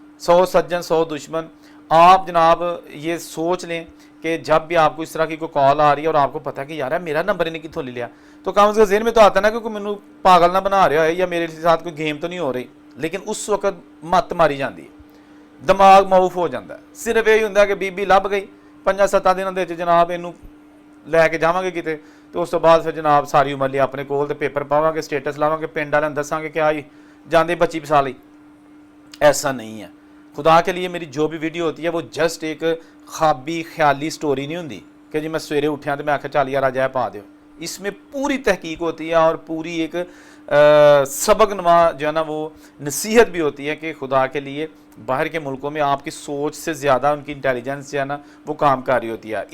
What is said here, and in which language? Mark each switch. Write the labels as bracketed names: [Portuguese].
[Urdu] 100 سجن 100 دشمن. آپ جناب یہ سوچ لیں کہ جب بھی آپ کو اس طرح کی کوئی کال آ رہی ہے اور آپ کو پتا کہ یار میرا نمبر انہیں کتوں لے لیا, تو کم از کم ذہن میں تو آتا نا کہ کوئی [Punjabi] مینوں پاگل نہ بنا رہا ہے [Urdu] یا میرے ساتھ کوئی گیم تو نہیں ہو رہی. لیکن اس وقت مت ماری جاتی ہے, دماغ معاف ہو جاتا ہے. [Punjabi] صرف یہی ہوتا ہے کہ بی لب گئی 5-7 دنوں دے جناب اینوں لے کے جاواں گے کتے, تو اس تو بعد پھر جناب ساری عمر لیا اپنے کول تے پیپر پاواں گے, سٹیٹس لاواں گے, پنڈ والوں دساں گے کہ آئی جاندے بچی پسا لی. [Urdu] ایسا نہیں ہے. خدا کے لیے میری جو بھی ویڈیو ہوتی ہے وہ جسٹ ایک خوابی خیالی سٹوری نہیں ہوندی کہ [Punjabi] جی میں سویرے اٹھیا تو میں آکھا چل یار اج پا دیو. [Urdu] اس میں پوری تحقیق ہوتی ہے اور پوری ایک سبق نما جو ہے نا وہ نصیحت بھی ہوتی ہے کہ خدا کے لیے باہر کے ملکوں میں آپ کی سوچ سے زیادہ ان کی انٹیلیجنس جو ہے نا وہ کام کر رہی ہوتی ہے.